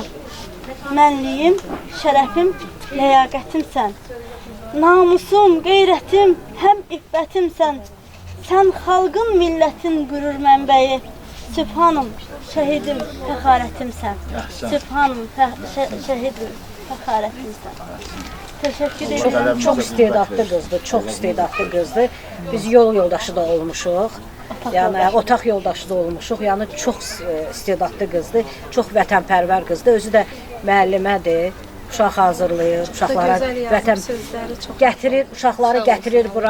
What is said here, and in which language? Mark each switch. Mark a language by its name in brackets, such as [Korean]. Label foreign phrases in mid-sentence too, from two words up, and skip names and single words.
[Azerbaijani] Mənliyim, şərəfim, ləyaqətimsən. Namusum, qeyrətim, həm iffətimsən. Sən xalqın, millətin qürur mənbəyi. Sübhanım, şəhidim, fəxarətimsən. Sübhanım, şəhidim, fəxarətimsən. [Turkish] Teşekkür ederim. [Azerbaijani] Çok istedadlı qızdır, çox istedadlı qızdır. Biz yol yoldaşı da olmuşuq. Yəni otaq yoldaşı da olmuşuq. Yəni çox istedadlı qızdır, çox vətənpərvər qızdır. Özü də müəllimədir. Uşaq hazırlayır, uşaqlara vətən gətirir, uşaqları gətirir bura.